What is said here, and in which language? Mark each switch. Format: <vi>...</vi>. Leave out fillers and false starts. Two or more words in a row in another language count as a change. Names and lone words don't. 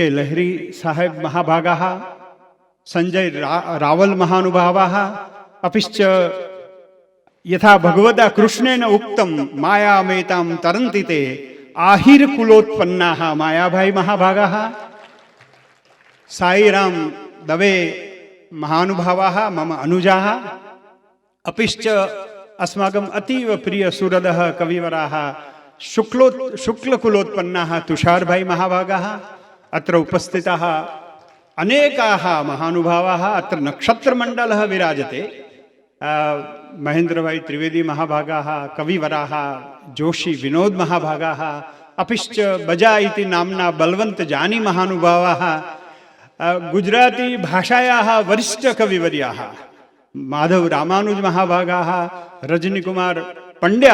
<sa>લહેરી સાહેબ મહાભાગાः, સંજય રાવલ મહાનુભાવાः, અપિશ્ચ યથા ભગવતા કૃષ્ણેન ઉક્તમ માયામેતાં તરંતિ તે આહિર કુલોત્પન્નાः માયાભાઈ મહાભાગાः, સાઈરામ દવે મહાનુભાવાः મમ અનુજાः, અપિશ્ચ अस्माकम् अतीव प्रिय सुहृदः कविवराः शुक्लकुलोत्पन्नाः तुषारभाई महाभागाः. अत्र उपस्थिताः अनेकाः महानुभावाः. अत्र नक्षत्रमण्डलः विराजते. महेन्द्रभाई त्रिवेदी महाभागाः, कविवराः जोशी विनोद महाभागाः, अपिश्च बजा इति नाम्ना बलवंत जानी महानुभावाः, गुजराती भाषायाः वरिष्ठ कविवर्याः माधव रामानुज महाभागाः, रजनी कुमार पंड्या.</sa>